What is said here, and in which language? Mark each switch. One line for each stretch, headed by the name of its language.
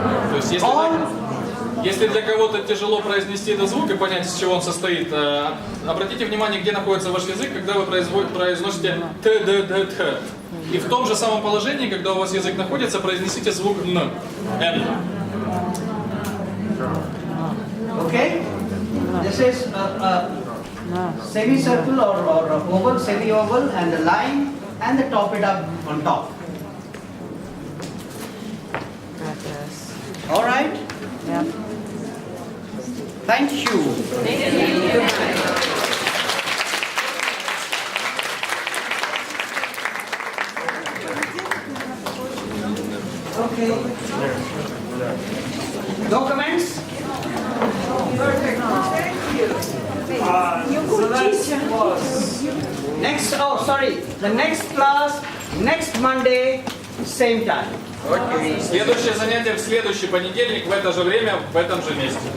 Russian: То есть, если для кого-то тяжело произнести этот звук и понять, из чего он состоит, обратите внимание, где находится ваш язык, когда вы произносите т, д, д, т. И в том же самом положении, когда у вас язык находится, произнесите звук н. Н.
English: Okay? This is a semicircle or oval, semi-oval, and the line, and the top it up on top. All right? Yeah. Thank you. Okay. No comments? Next, the next class, next Monday, same time.
Russian: Следующее занятие в следующий понедельник в это же время, в этом же месте.